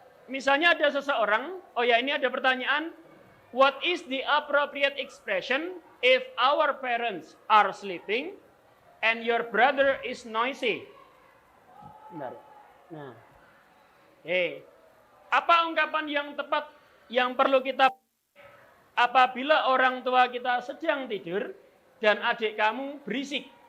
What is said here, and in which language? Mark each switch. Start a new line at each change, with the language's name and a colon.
Indonesian: Misalnya ada seseorang. Oh ya, ini ada pertanyaan.
English: What is the appropriate expression if our parents are sleeping and your brother is noisy?
Indonesian: Bentar. Nah, apa ungkapan yang tepat yang perlu kita apabila orang tua kita sedang tidur dan adik kamu berisik?